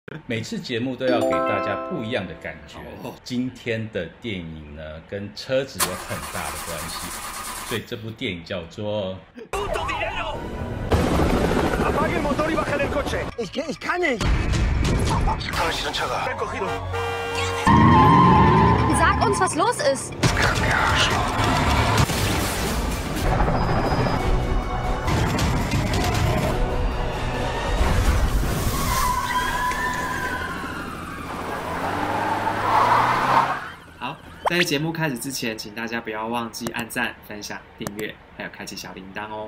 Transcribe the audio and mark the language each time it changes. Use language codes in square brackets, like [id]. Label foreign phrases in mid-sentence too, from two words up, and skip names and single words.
[zh] 每次节目都要给大家不一样的感觉。今天的电影呢，跟车子有很大的关系，所以这部电影叫做 [es] Apague el motor y baja del coche. [de] Ich kann nicht. Sag uns, was los ist. [zh] 好，在节目开始之前，请大家不要忘记按赞、分享、订阅，还有开启小铃铛哦。